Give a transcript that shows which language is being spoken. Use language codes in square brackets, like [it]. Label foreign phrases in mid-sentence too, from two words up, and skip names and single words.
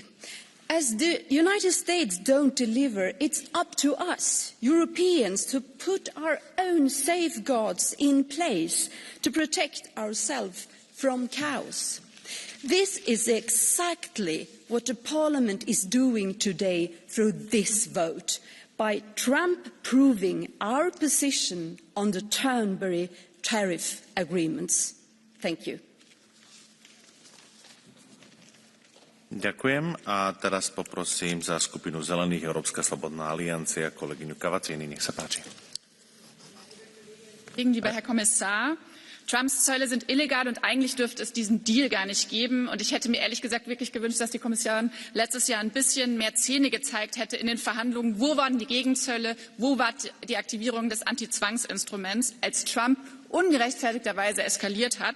[en] As the United States don't deliver, it's up to us, Europeans, to put our own safeguards in place to protect ourselves from chaos. This is exactly what the Parliament is doing today through this vote, by Trump proving our position on the Turnberry tariff agreements. Thank you. [sk] Ďakujem a teraz poprosím za skupinu Zelených Európska slobodná aliancia kolegyňu Cavazzini. Nech sa páči. [de] Lieber Herr Kommissar, Trumps Zölle sind illegal und eigentlich dürfte es diesen Deal gar nicht geben. Und ich hätte mir ehrlich gesagt wirklich gewünscht, dass die Kommission letztes Jahr ein bisschen mehr Zähne gezeigt hätte in den Verhandlungen. Wo waren die Gegenzölle? Wo war die Aktivierung des Anti-Zwangsinstruments, als Trump ungerechtfertigterweise eskaliert hat?